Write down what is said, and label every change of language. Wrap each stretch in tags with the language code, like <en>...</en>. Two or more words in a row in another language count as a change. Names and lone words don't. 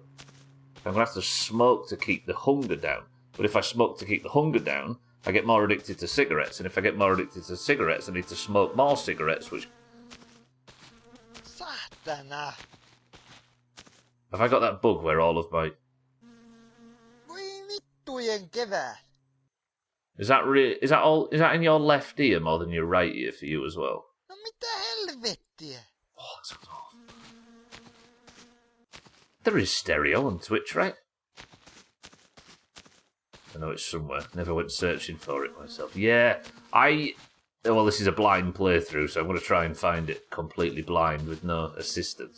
<en>I'm going to have to smoke to keep the hunger down. But if I smoke to keep the hunger down, I get more addicted to cigarettes. And if I get more addicted to cigarettes, I need to smoke more cigarettes, which...</en> <fi>Satana!</fi> <en>Have I got that bug where all of my...</en> <fi>Voi vittujen kevät!</fi> <en>Is that in your left ear more than your right ear for you as well?</en> <fi>No mitä helvettiä?</fi> <en>Oh, that sounds awful. There is stereo on Twitch, right? I know it's somewhere. Never went searching for it myself. Yeah, well, this is a blind playthrough, so I'm going to try and find it completely blind with no assistance.</en>